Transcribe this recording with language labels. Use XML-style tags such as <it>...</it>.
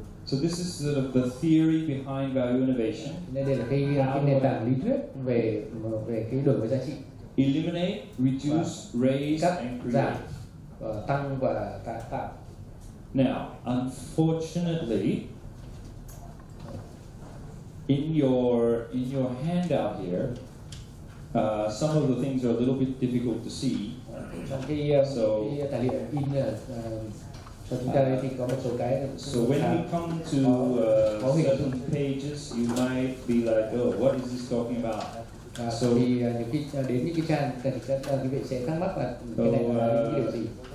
<en>So this is sort of the theory behind value innovation.</en> <vi>Nên đây là cái nền tảng lý thuyết về cái đổi mới giá trị.</vi> <en>Eliminate, reduce, raise,</en> <vi>cắt,</vi> <en>and</en> <vi>giảm,</vi> <en>create.</en> <vi>tăng và tạo.</vi> <en>Now, unfortunately, in your handout here, some of the things are a little bit difficult to see.</en> <vi>Trong cái tài liệu in cho chúng ta đây thì có một số cái.</vi> <en>So when we come to certain pages, you might be like, oh, what is this talking about?</en> <vi>So thì nhiều khi đến những cái trang thì các quý vị sẽ thắc mắc là cái này là cái điều gì.</vi>